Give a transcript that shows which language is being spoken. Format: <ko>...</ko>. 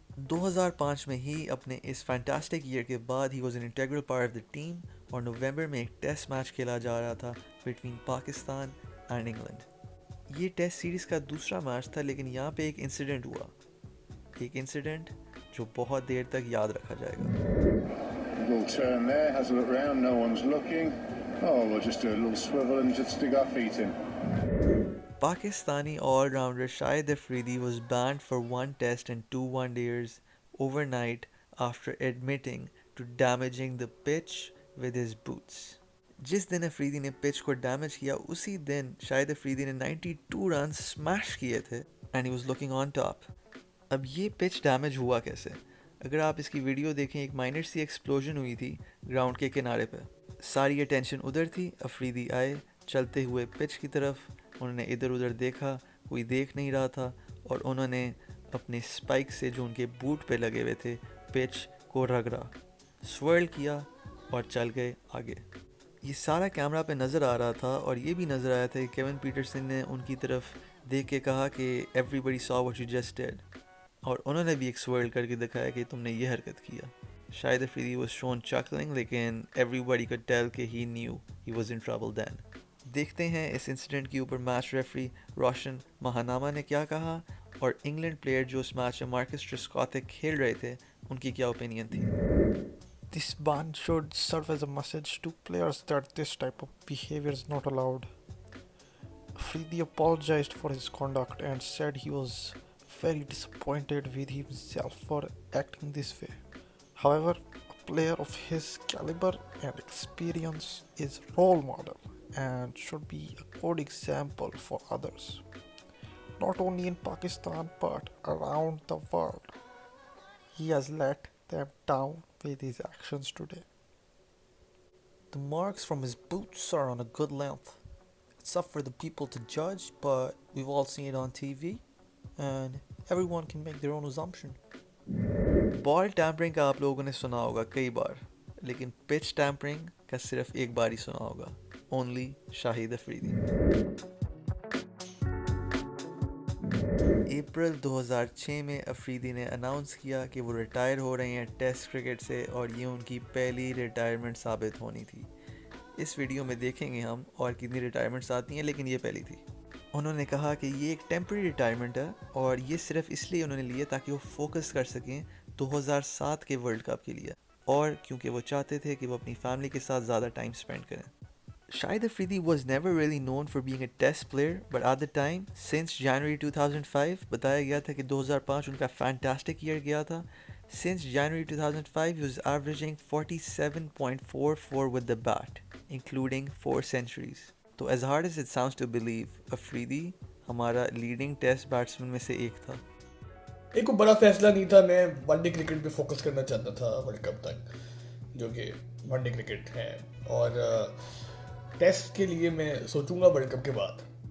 <ur>2005 میں ہی اپنے اس fantastic year کے بعد he</ur> <en>was an integral part of the team</en> <ur>اور نومبر میں ایک ٹیسٹ میچ کھیلا جا رہا تھا</ur> <en>Between Pakistan and England.</en> <ur>یہ ٹیسٹ سیریز کا دوسرا میچ تھا لیکن یہاں پہ ایک انسیڈنٹ ہوا. ایک انسیڈنٹ جو بہت دیر تک یاد رکھا جائے گا.</ur> <en>Little turn there, has a look round, no one's looking. Oh, we'll just do a little swivel and just stick our feet in. Pakistani all-rounder Shahid Afridi was banned for 1 test and 2 one-dayers overnight after admitting to damaging the pitch with his boots.</en> <ur>جس دن افریدی نے pitch کو damage کیا اسی دن شاہد افریدی نے 92 runs smash کیے تھے</ur> <en>And he was looking on top.</en> <ur>اب یہ پچ ڈیمیج ہوا کیسے؟ اگر آپ اس کی ویڈیو دیکھیں ایک مائنر سی ایکسپلوژن ہوئی تھی گراؤنڈ کے کنارے پہ. ساری اٹینشن ادھر تھی. افریدی آئے چلتے ہوئے پچ کی طرف. انہوں نے ادھر ادھر دیکھا, کوئی دیکھ نہیں رہا تھا, اور انہوں نے اپنے اسپائک سے جو ان کے بوٹ پہ لگے ہوئے تھے پچ کو رگڑا, سوئرل کیا اور چل گئے آگے. یہ سارا کیمرہ پہ نظر آ رہا تھا, اور یہ بھی نظر آیا تھا کہ کیون پیٹرسن نے ان کی طرف دیکھ کے کہا کہ</ur> <en>everybody saw what you just did,</en> <ur>اور انہوں نے بھی ایک سوئرل کر کے دکھایا کہ تم نے یہ حرکت کیا.</ur> <en>شاید Afridi was shown chuckling, لیکن everybody could tell کہ he knew he was in trouble then.</en> <ur>دیکھتے ہیں اس انسیڈنٹ کے اوپر میچ ریفری روشن مہاناما نے کیا کہا, اور انگلینڈ پلیئر جو اس میچ میں مارکس ٹرسکوتھک کھیل رہے تھے ان کی کیا اوپینین تھی.</ur> <en>This ban should serve as a message to players that this type of behavior is not allowed. Afridi apologized for his conduct and said he was very disappointed with himself for acting this way. However, a player of his caliber and experience is a role model and should be a good example for others, not only in Pakistan but around the world. He has let them down with his actions today. The marks from his boots are on a good length. It's up for the people to judge, but we've all seen it on TV and everyone can make their own assumption.</en> <ur>Ball tampering کا آپ لوگوں نے سنا ہوگا کئی بار, لیکن pitch tampering کا صرف ایک بار ہی سنا ہوگا, اونلی شاہد افریدی. اپریل 2006 میں افریدی نے اناؤنس کیا کہ وہ ریٹائر ہو رہے ہیں ٹیسٹ کرکٹ سے, اور یہ ان کی پہلی ریٹائرمنٹ ثابت ہونی تھی. اس ویڈیو میں دیکھیں گے ہم اور کتنی ریٹائرمنٹس آتی ہیں, لیکن یہ پہلی تھی. انہوں نے کہا کہ یہ ایک ٹیمپرری ریٹائرمنٹ ہے, اور یہ صرف اس لیے انہوں نے لیے تاکہ وہ فوکس کر سکیں 2007 کے ورلڈ کپ کے لیے, اور کیونکہ وہ چاہتے تھے کہ وہ اپنی فیملی کے ساتھ زیادہ ٹائم اسپینڈ کریں.</ur> <en>Shahid Afridi was never really known for being a test player, but at the time, since January 2005,</en> <ur>بتایا گیا تھا کہ 2005 ان کا fantastic year گیا تھا.</ur> <en>Since January 2005, he was averaging 47.44 with the bat, including 4 centuries.</en> <ur>تو</ur> <en>as hard as it sounds to believe,</en> <ur>Afridi ہمارا leading test batsman میں سے ایک تھا. ایک کوئی بڑا فیصلہ نہیں تھا. میں ون ڈے کرکٹ پہ فوکس کرنا چاہتا تھا ورلڈ کپ تک, جو کہ ون ڈے کرکٹ ہے, اور ٹیسٹ کے لیے میں سوچوں گا ورلڈ کپ کے بعد.</ur>